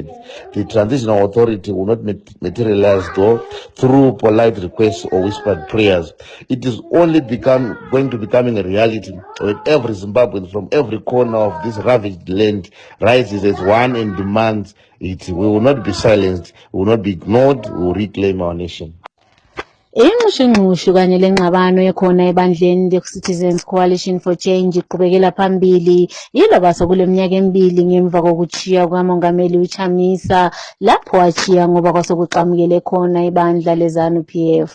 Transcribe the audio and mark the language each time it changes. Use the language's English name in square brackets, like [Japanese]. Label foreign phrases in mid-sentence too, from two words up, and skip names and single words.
[English] The transitional authority will not materialize though through polite requests or whispered prayers. It is only going to becoming a reality when every Zimbabwean from every corner of this ravaged land rises as one and demands it. We will not be silenced, we will not be ignored, we will reclaim our nation. [North Ndebele] Inxushunxushu kanye lengxabano ekhona ebandleni le-Citizens Coalition for Change iqhubekela phambili yiloba sokuleminyaka emibili ngemva kokuchiya kukamongameli uChamisa lapho wachiya ngoba kwasekuqhamukele khona ibandla le-ZANU-PF.